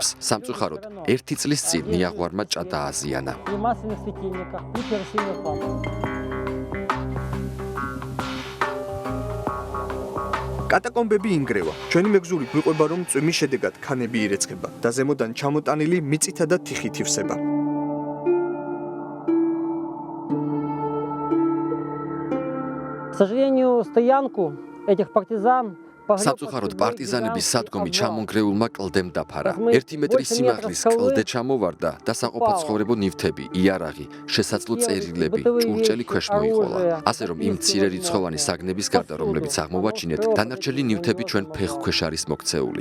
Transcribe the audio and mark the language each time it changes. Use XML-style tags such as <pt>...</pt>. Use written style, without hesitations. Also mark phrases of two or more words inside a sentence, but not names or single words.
<ka>სამწუხაროდ, 1 წლის წინ ნიაღვარმა ჭა დააზიანა. კატაკომბები ინგრევა. ჩვენი მეგზური გვიყვება, რომ წვიმის შედეგად ქანები ირეცხება და ზემოდან ჩამოტანილი მიწითა და თიხით ივსება.</ka> <ru>к сожалению, стоянку этих партизан</ru> <ka>სამწუხაროდ პარტიზანების სადგომი ჩამონგრეულმა კლდემ დაფარა. 1 მეტრის სიმაღლის კლდე ჩამოვარდა და საყოფაცხოვრებო ნივთები, იარაღი, შესაძლო წერილები, ჭურჭელი ქვეშ მოიყოლა. ასე რომ იმ მცირერიცხოვანი საგნების გარდა, რომლებიც აღმოვაჩინეთ, დანარჩენი ნივთები ჩვენ ფეხქვეშ არის მოქცეული.</ka>